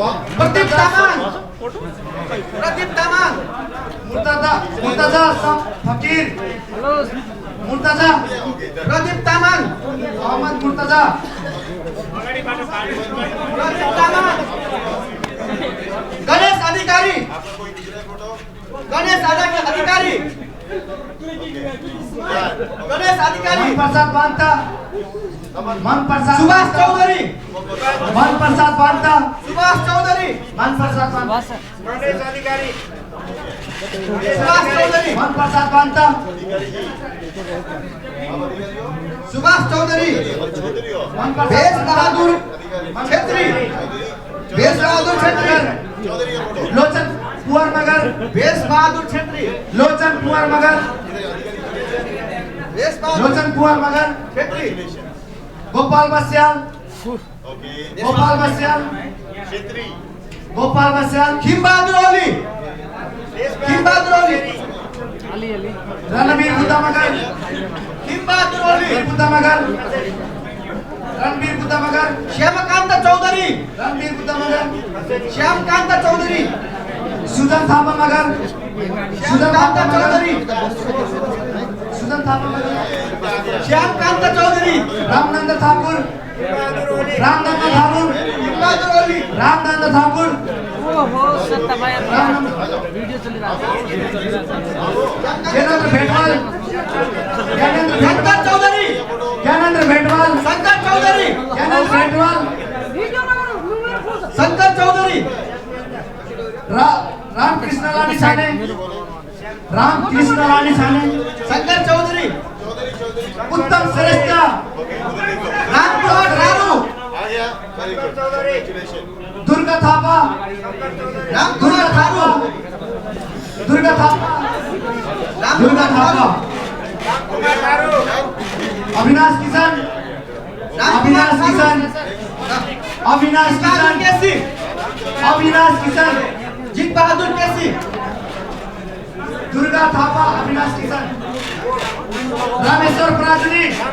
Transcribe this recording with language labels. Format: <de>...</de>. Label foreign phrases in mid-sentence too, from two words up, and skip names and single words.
<hi>प्रदीप तामाङ मुर्तजा फकीर मुर्तजा प्रदीप तामाङ मोहम्मद मुर्तजा प्रदीप तामाङ गणेश अधिकारी गणेश अधिकारी मन प्रसाद बांता मन प्रसाद सुभाष चौधरी मन प्रसाद बांता सुभाष चौधरी मन प्रसाद बांता गणेश अधिकारी सुभाष चौधरी मन प्रसाद बांता सुभाष चौधरी मन भेष बहादुर छेत्री भेष बहादुर छेत्री लोचन कुंवर मगर भेष बहादुर छेत्री लोचन कुंवर मगर लोचन कुंवर मगर छेत्री गोपाल बस्याल गोपाल बस्याल छेत्री गोपाल बस्याल खिम बहादुर ओली रणबीर बुद्धा मगर खिम बहादुर ओली बुद्धा मगर रणबीर बुद्धा मगर श्यामकांत चौधरी रणबीर बुद्धा मगर श्यामकांत चौधरी सुजन थापा मगर श्यामकांत चौधरी सुजन थापा मगर श्यामकांत चौधरी रामनंद ठाकुर रामनंद ठाकुर रामनंद ठाकुर वीडियो चल रहा है ज्ञानेंद्र भेटवाल शंकर चौधरी ज्ञानेंद्र भेटवाल शंकर चौधरी ज्ञानेंद्र भेटवाल शंकर चौधरी रामकृष्ण रानी साने रामकृष्ण रानी साने शंकर चौधरी उत्तम श्रेष्ठ रामकुमार रारू दुर्गा थापा दुर्गा थापा दुर्गा थापा दुर्गा थापा अविनाश किशन अविनाश किशन अविनाश किशन केसी अविनाश किशन जीत बहादुर केसी दुर्गा थापा अविनाश किशन रामेश्वर प्राजुरी</hi>